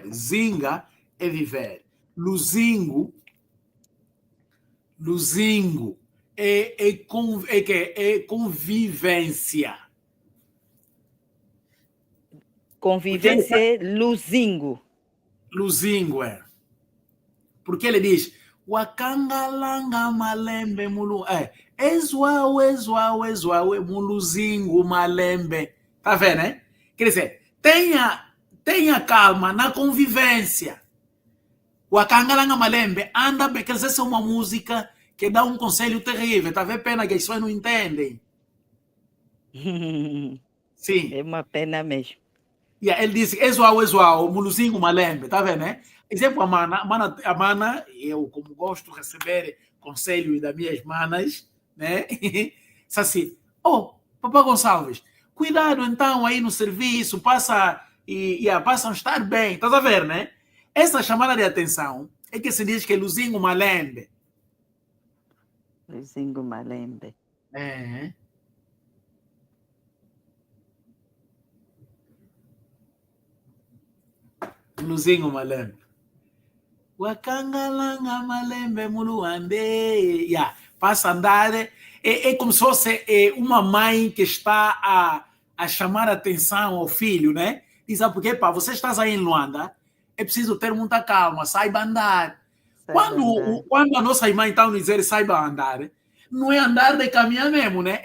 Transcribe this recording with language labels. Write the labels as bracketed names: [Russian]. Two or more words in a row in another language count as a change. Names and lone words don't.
[Portuguese] Zinga é viver. Luzingo é convivência. Convivência é luzingo. Luzingo é. Porque ele diz [Kongo] Wakangalanga malembe mulu. Exuau, muluzingo malembe. [Portuguese] Tá vendo, né? Quer dizer, tenha calma na convivência. [Kongo] Wakangalanga malembe [Portuguese] anda, quer dizer, essa é uma música que dá um conselho terrível. Tá vendo? Pena que as pessoas não entendem. Sim. É uma pena mesmo. Yeah, ele disse, [Kongo] exuau, muluzingo malembe, [Portuguese] tá vendo, né? Exemplo, a mana, eu como gosto de receber conselhos das minhas manas, né? Diz assim, Papá Gonçalves, cuidado então aí no serviço, passa a estar bem, tá a ver, né? Essa chamada de atenção é que se diz que é [Kongo] luzingo malembe. Luzingo malembe. É. Luzingo malembe. Wakangalanga malembe muluande. [Portuguese] Yeah. Passa a andar. É como se fosse uma mãe que está a chamar a atenção ao filho, né? Diz, porque, pá, você está aí em Luanda, é preciso ter muita calma, saiba andar. Quando a nossa mãe está a dizer saiba andar, não é andar de caminhar mesmo, né?